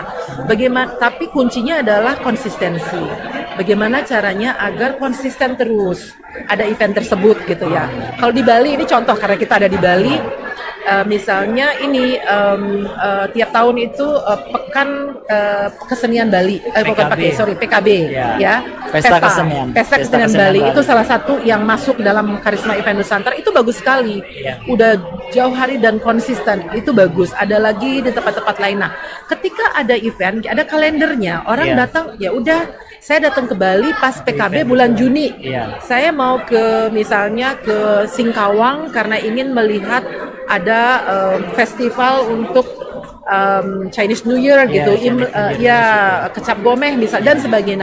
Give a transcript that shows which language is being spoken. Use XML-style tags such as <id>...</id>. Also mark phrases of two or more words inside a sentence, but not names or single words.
<id>Tapi kuncinya adalah konsistensi. Bagaimana caranya agar konsisten terus ada event tersebut gitu ya. Kalau di Bali, ini contoh karena kita ada di Bali, misalnya ini tiap tahun itu pekan kesenian Bali, PKB ya. Pesta kesenian Bali itu salah satu yang masuk dalam Karisma Event Nusantara, itu bagus sekali. Udah jauh hari dan konsisten, itu bagus. Ada lagi di tempat-tempat lain. Nah, ketika ada event, ada kalendernya, orang datang, ya udah. Saya datang ke Bali pas PKB bulan Juni. Saya mau misalnya ke Singkawang karena ingin melihat ada festival untuk Chinese New Year gitu, ke Cap Gomeh misal dan sebagainya.</id>